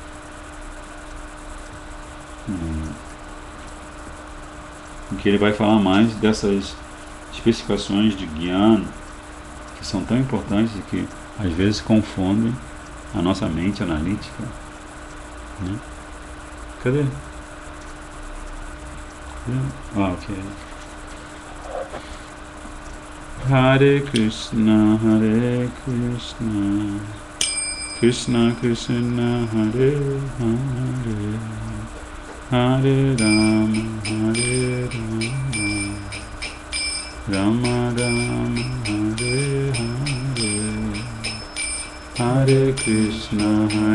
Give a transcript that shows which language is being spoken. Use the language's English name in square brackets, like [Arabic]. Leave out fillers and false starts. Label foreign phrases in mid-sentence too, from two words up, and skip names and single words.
[Portuguese] Em que ele vai falar mais dessas especificações de Jnana que são tão importantes e que às vezes confundem a nossa mente analítica. Né? Cadê? Ok. [Sanskrit] Hare Krishna, Krishna Krishna, Hare Hare, Hare Rama, Rama Rama, Hare Hare, Hare Krishna,